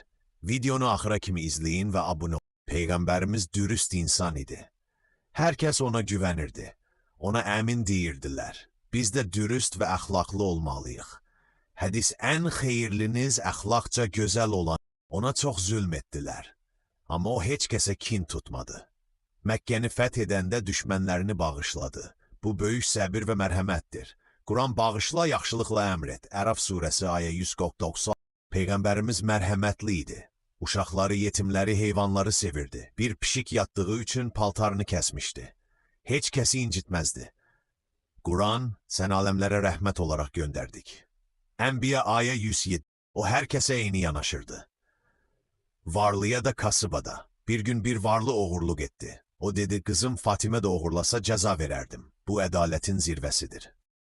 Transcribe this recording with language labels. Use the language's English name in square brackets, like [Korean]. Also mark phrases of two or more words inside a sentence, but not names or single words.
[Turkish] Videonu ahıra kimi izleyin ve abone olun. Peygamberimiz dürüst insan idi. Herkes ona güvenirdi. Ona emin deyirdiler. Biz de dürüst ve ahlaklı olmalıyıq. Hadis en hayırlınız ahlakça güzel olan. Ona çok zulmettiler. Ama o hiç kese kin tutmadı. [Azerbaijani] Məkkəni fəth edəndə düşmənlərini bağışladı. Bu böyük səbir və mərhəmətdir. Quran bağışla, yaxşılıqla əmr et. Ərəf surəsi ayə 190. Peyğəmbərimiz mərhəmətli idi. Uşaqları, yetimləri, heyvanları sevirdi. Bir pişik yatdığı üçün paltarını kəsmişdi. Heç kəsi incitməzdi. Quran, sən aləmlərə rəhmət olaraq göndərdik. Ənbiya ayə 107. O hər kəsə eyni yanaşırdı. Varlıya da kasıba da. Bir gün bir varlı oğurluq etdi. [Turkish] O dedi, kızım Fatime de oğurlasa ceza vererdim. Bu adaletin zirvesidir.